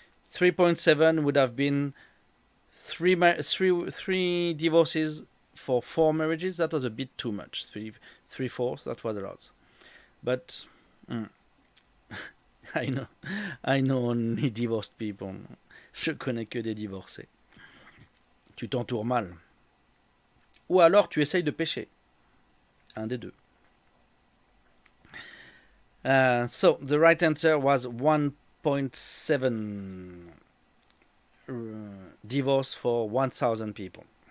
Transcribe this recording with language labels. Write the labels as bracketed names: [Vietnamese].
[English] 3.7 would have been 3 divorces for 4 marriages. That was a bit too much. 3/4, that was a lot. But I know only divorced people. [French] Je connais que des divorcés. Tu t'entoures mal. Ou alors tu essayes de pêcher. Un des deux. [English] So the right answer was 1.7 divorce for 1,000 people.